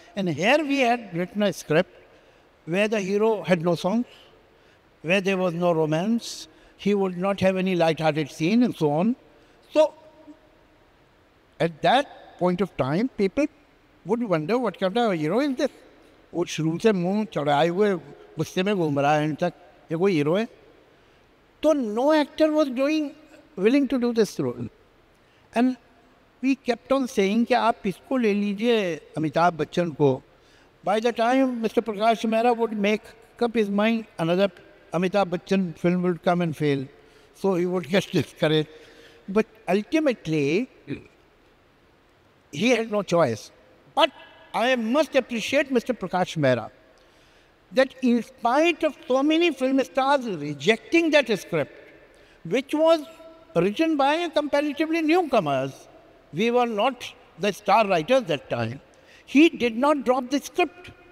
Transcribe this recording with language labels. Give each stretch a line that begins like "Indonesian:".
English: And here we had written a script where the hero had no songs, where there was no romance, he would not have any light-hearted scene and so on. So, at that point of time, people would wonder what kind of a hero is this?
Hindi: वो शुरू से मुंह चढ़ाए हुए गुस्से में घूम रहा है तक ये कोई हीरो है तो
English: no actor was willing to do this role. And we kept on saying
Hindi: कि आप इसको ले लीजिए अमिताभ बच्चन को.
English: By the time Mr. Prakash Mehra would make up his mind, another Amitabh Bachchan film would come and fail. So he would get discouraged. But ultimately, he had no choice. But I must appreciate Mr. Prakash Mehra, that in spite of so many film stars rejecting that script, which was written by comparatively newcomers, we were not the star writers that time, he did not drop the script.